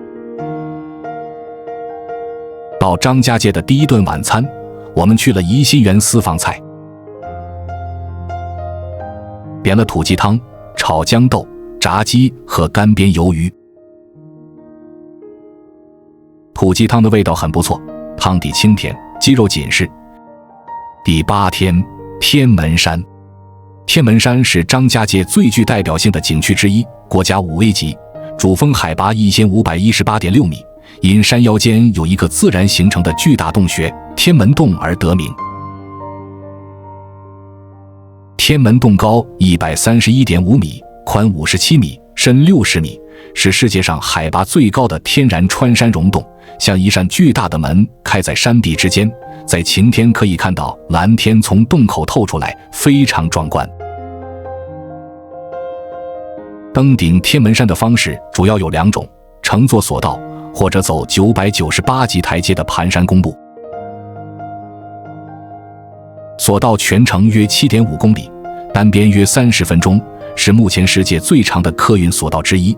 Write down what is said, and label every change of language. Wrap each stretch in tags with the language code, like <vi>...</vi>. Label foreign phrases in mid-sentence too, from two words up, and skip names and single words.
<zh>到張家界的第一頓晚餐，我們去了怡心園私房菜，點了土雞湯、炒豇豆、炸雞和乾煸魷魚。土雞湯的味道很不錯，湯底清甜，雞肉緊實。第8天，天門山。天門山是張家界最具代表性的景区之一，國家 5A 级，主峰海拔1518.6米，因山腰間有一个自然形成的巨大洞穴——天门洞而得名。天门洞高131.5米，寬57米，深60米，是世界上海拔最高的天然穿山溶洞，像一扇巨大的门開在山壁之間，在晴天可以看到藍天從洞口透出來，非常壯觀。登頂天門山的方式主要有2種，乘坐索道或者走998級台階的盤山公路。索道全程約 7.5 公里，單邊約30分鐘，是目前世界最長的客運索道之一。</zh>